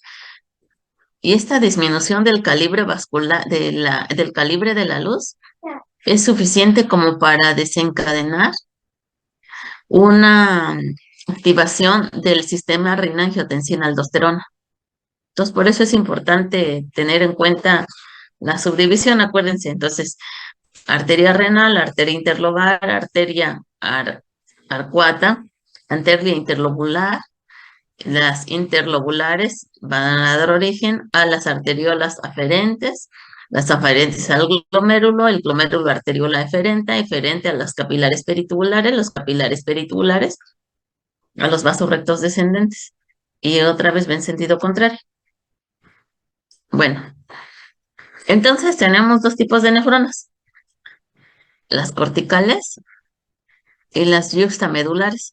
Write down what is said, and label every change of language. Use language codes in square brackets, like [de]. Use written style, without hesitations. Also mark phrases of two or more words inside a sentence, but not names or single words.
[es] Y esta disminución del calibre vascular, del calibre de la luz, es suficiente como para desencadenar una activación del sistema renina-angiotensina-aldosterona. Entonces, por eso es importante tener en cuenta la subdivisión, acuérdense. Entonces, arteria renal, arteria interlobar, arcuata, arteria interlobular. Las interlobulares van a dar origen a las arteriolas aferentes, las aferentes al glomérulo, el glomérulo arteriola eferente, eferente a las capilares peritubulares, los capilares peritubulares a los vasos rectos descendentes. Y otra vez va en sentido contrario. Bueno, entonces tenemos dos tipos de nefronas, las corticales y las yuxtamedulares.